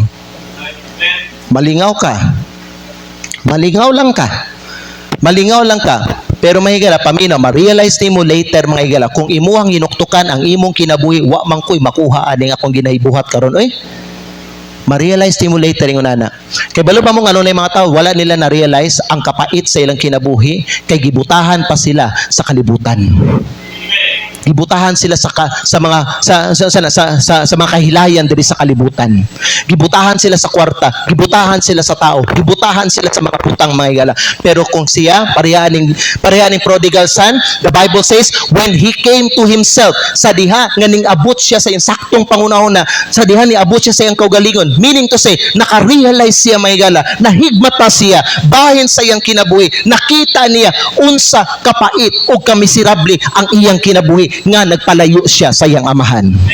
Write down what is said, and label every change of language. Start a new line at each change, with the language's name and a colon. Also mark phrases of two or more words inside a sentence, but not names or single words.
Cebuano: Malingaw ka. Malingaw lang ka. Malingaw lang ka. Pero mahigala, paminaw, ma-realize ni mo later, mga higala, kung imuhang hinuktukan ang imong kinabuhi, wa man ko'y makuha aning akong ginahibuhat karon. Oy, ma-realize ni mo later yung nana. Kay balo pa mong ano na yung mga tao, wala nila na-realize ang kapait sa ilang kinabuhi, kay gibutahan pa sila sa kalibutan. Gibutahan sila sa mga kahilayan diri sa kalibutan. Gibutahan sila sa kwarta, gibutahan sila sa tao, gibutahan sila sa mga putang, mga higala. Pero kung siya, parehaning
English: prodigal son, the Bible says, when he came to himself,
Cebuano: sa diha nga ning abot siya sa iyang saktong pangunahon na, sa diha ni abot siya sa iyang kaugalingon.
English: Meaning to say,
Cebuano: naka-realize siya, mga higala, nahigmata siya, bahin sa iyang kinabuhi, nakita niya unsa kapait o kamiserable ang iyang kinabuhi nga nagpalayo siya sa iyang amahan.